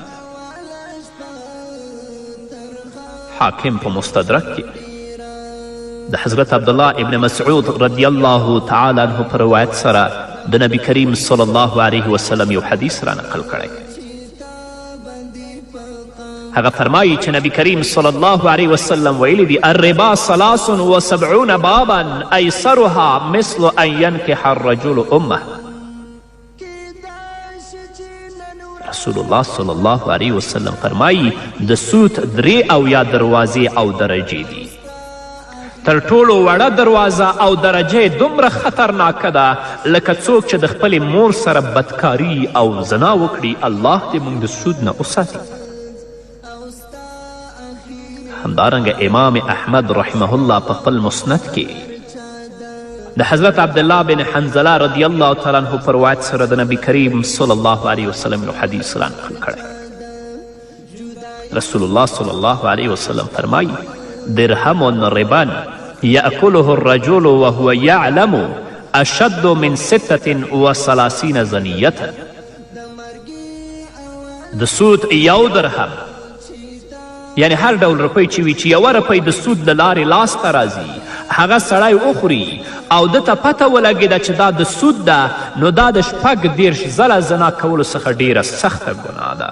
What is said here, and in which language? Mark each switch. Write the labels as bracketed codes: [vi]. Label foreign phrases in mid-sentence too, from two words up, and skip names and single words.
[ps] حاکم په مستدرک کې د حضرت عبدالله ابن مسعود [ar] رضی الله تعالی عنه [ps] په روایت سره د نبی کریم [ar] صلی الله علیه وسلم [ps] یو حدیث را نقل کړی. هغه فرمایي چې نبی کریم [ar] صلی الله علیه وسلم [ps] ویلی دي [ar] الربا 73 بابا ایسرها مثل ان ینکح الرجل امه. [ps] رسول الله [ar] صلی الله علیه وسلم [ps] فرمایي د سود 73 دروازې او درجې دي. تر ټولو وړه دروازه او درجه دومره خطرناکه ده لکه څوک چې د خپلې مور سره بدکاري او زنا وکړي. الله دې موږ د سود نه وساتي. همدارنګه امام احمد [ar] رحمه الله [ps] په خپل مسند کې د حضرت عبدالله بن حنزله [ar] رضی الله تعالی عنه [ps] پر روایت سره د نبی کریم [ar] صلی الله علیه وسلم [ps] یو حدیث را نقل کړی. رسول الله [ar] صلی الله علیه وسلم [ps] فرمایي [ar] درهم ربا یأکله الرجل وهو یعلم اشد من 36 زنیة. [ps] د سود یو درهم یعنی هر ډول روپۍ چې وي چې یوه روپۍ د سود له لارې لاسته راځي هغه سړی وخوري او دته پته ولګېده چې دا د سود ده نو دا د 36 ځله زنا کولو څخه ډیره سخته ګناه ده.